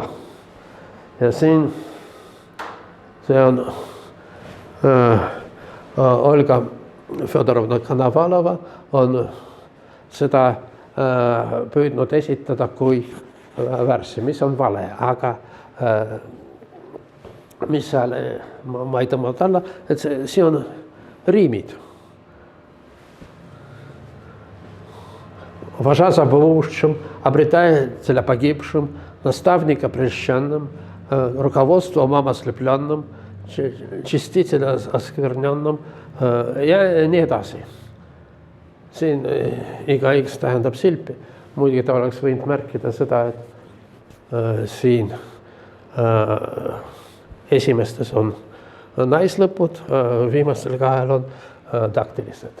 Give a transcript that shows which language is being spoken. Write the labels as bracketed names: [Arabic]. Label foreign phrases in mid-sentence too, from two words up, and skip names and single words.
[Estonian] Ja siin see on Olga Fjodorovna Konovalova on seda püüdnud esitada kui värssi, mis on vale, aga mis seal, ma ei tõmmanud alla, et see on riimid. [Church Slavic] Вожа забывшим, обретателя погибшим, наставника прельщенным, руководством ослепленным, чистителя оскверненным [Estonian] ja nii edasi. Siin igaüks tähendab silpi. Muidugi ta oleks võinud märkida seda, et siin esimestes on naislõpud, viimastel kahel on daktilised.